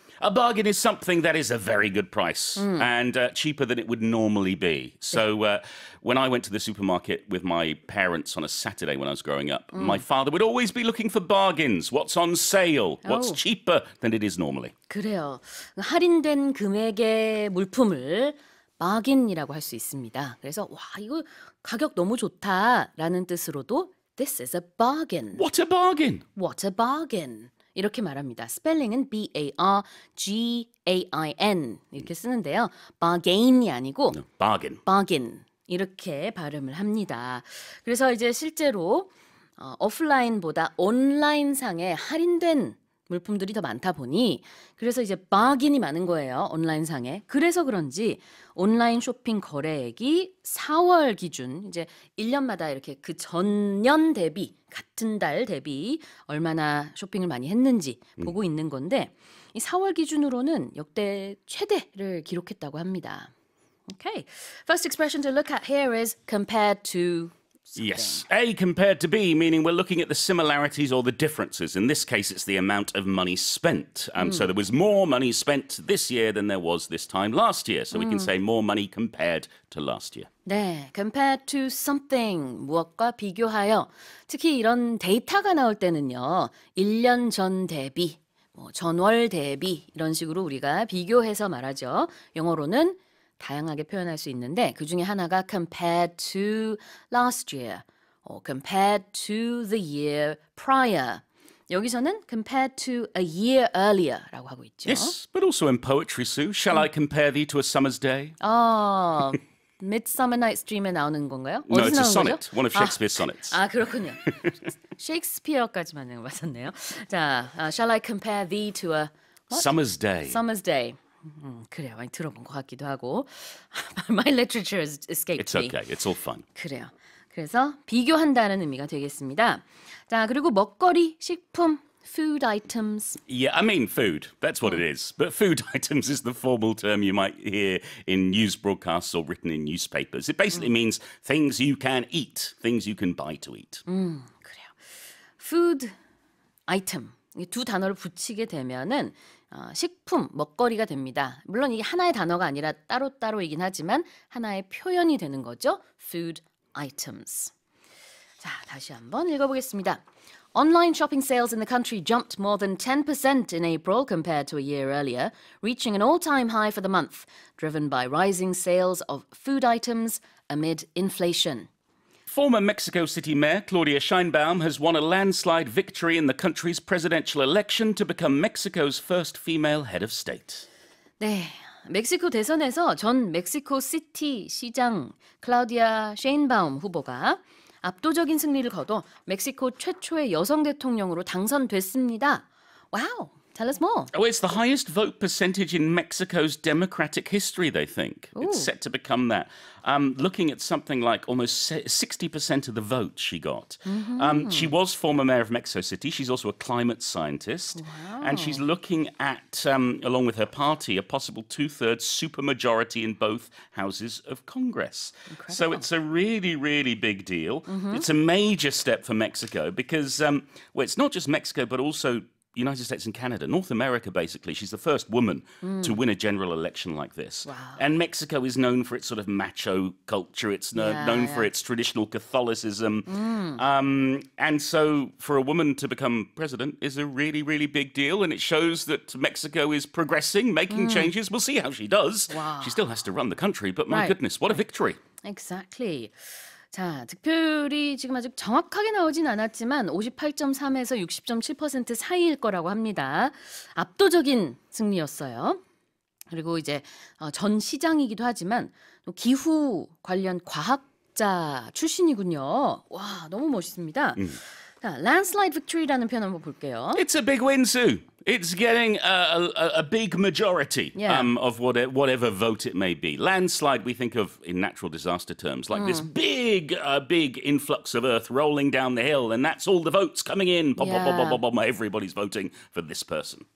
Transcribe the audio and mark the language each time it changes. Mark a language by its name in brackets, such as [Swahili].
[English] A bargain is something that is a very good price and cheaper than it would normally be. So when I went to the supermarket with my parents on a Saturday when I was growing up, my father would always be looking for bargains. What's on sale? What's Oh. cheaper than it is normally? [Korean] 그래요. 할인된 금액의 물품을 bargain이라고 할 수 있습니다. 그래서 와, 이거 가격 너무 좋다라는 뜻으로도 [English] This is a bargain. What a bargain! What a bargain. [Korean] 이렇게 말합니다. 스펠링은 B-A-R-G-A-I-N 이렇게 쓰는데요. bargain이 아니고 [English] Bargain. [Korean] bargain 이렇게 발음을 합니다. 그래서 이제 실제로 오프라인보다 온라인상에 할인된 물품들이 더 많다 보니 그래서 이제 bargain이 많은 거예요. 온라인상에. 그래서 그런지 온라인 쇼핑 거래액이 4월 기준 이제 1년마다 이렇게 그 전년 대비 같은 달 대비 얼마나 쇼핑을 많이 했는지 보고 있는 건데 이 4월 기준으로는 역대 최대를 기록했다고 합니다. [English] Okay. First expression to look at here is compared to something. Yes. A compared to B, meaning we're looking at the similarities or the differences. In this case, it's the amount of money spent. So there was more money spent this year than there was this time last year. So we can say more money compared to last year. [Korean] 네, [English] compared to something, [Korean] 무엇과 비교하여. 특히 이런 데이터가 나올 때는요, 1년 전 대비, 전월 대비 이런 식으로 우리가 비교해서 말하죠. 영어로는 다양하게 표현할 수 있는데 그 중에 하나가 [English] compared to last year, compared to the year prior. [Korean] 여기서는 [English] compared to a year earlier [Korean] 라고 하고 있죠. [English] Yes, but also in poetry, Sue. Shall I compare thee to a summer's day? [Korean] Midsummer Night's Dream에 나오는 건가요? [English] No, [Korean] 어디서 [English] it's a [Korean] 나오는 [English] sonnet, [Korean] 거죠? [English] one of Shakespeare's sonnets. [Korean] 그렇군요. 셰익스피어까지만 맞았네요. [English] 자, shall I compare thee to a Summer's day. summer's day? [Korean] 그래요. 많이 들어본 것 같기도 하고. [English] My literature has escaped It's me. okay. It's all fun. [Korean] 그래요. 그래서 비교한다는 의미가 되겠습니다. 자, 그리고 먹거리, 식품, food items. [English] Yeah, I mean food. That's what it is. But food items is the formal term you might hear in news broadcasts or written in newspapers. It basically means things you can eat, things you can buy to eat. [Korean] 그래요. food item. 이 두 단어를 붙이게 되면은 식품, 먹거리가 됩니다. 물론 이게 하나의 단어가 아니라 따로따로이긴 하지만 하나의 표현이 되는 거죠. [English] food items. [Korean] 자, 다시 한번 읽어보겠습니다. [English] Online shopping sales in the country jumped more than 10% in April compared to a year earlier, reaching an all-time high for the month, driven by rising sales of food items amid inflation. Former Mexico City Mayor Claudia Sheinbaum has won a landslide victory in the country's presidential election to become Mexico's first female head of state. [Korean] 네, 멕시코 대선에서 전 멕시코 시티 시장 클라우디아 셰인바움 후보가 압도적인 승리를 거둬 멕시코 최초의 여성 대통령으로 당선됐습니다. 와우, [English] tell us more. Oh, it's the highest vote percentage in Mexico's democratic history, they think. It's set to become that. Looking at something like almost 60% of the vote she got. She was former mayor of Mexico City. She's also a climate scientist. And she's looking at, along with her party, a possible two-thirds supermajority in both houses of Congress. So it's a really, really big deal. It's a major step for Mexico because, well, it's not just Mexico, but also United States and Canada, North America, basically. She's the first woman to win a general election like this. Wow. And Mexico is known for its sort of macho culture. It's known for its traditional Catholicism. And so for a woman to become president is a really, really big deal. And it shows that Mexico is progressing, making changes. We'll see how she does. Wow. She still has to run the country. But my Right. goodness, what a victory. Exactly. [Korean] 자, 득표율이 지금 아직 정확하게 나오진 않았지만 58.3에서 60.7% 사이일 거라고 합니다. 압도적인 승리였어요. 그리고 이제 전 시장이기도 하지만 기후 관련 과학자 출신이군요. 와, 너무 멋있습니다. 자, landslide victory라는 표현 한번 볼게요. [English] It's a big win, Sue. It's getting a big majority of whatever vote it may be. Landslide, we think of in natural disaster terms, like this big influx of earth rolling down the hill, and that's all the votes coming in. Everybody's voting for this person.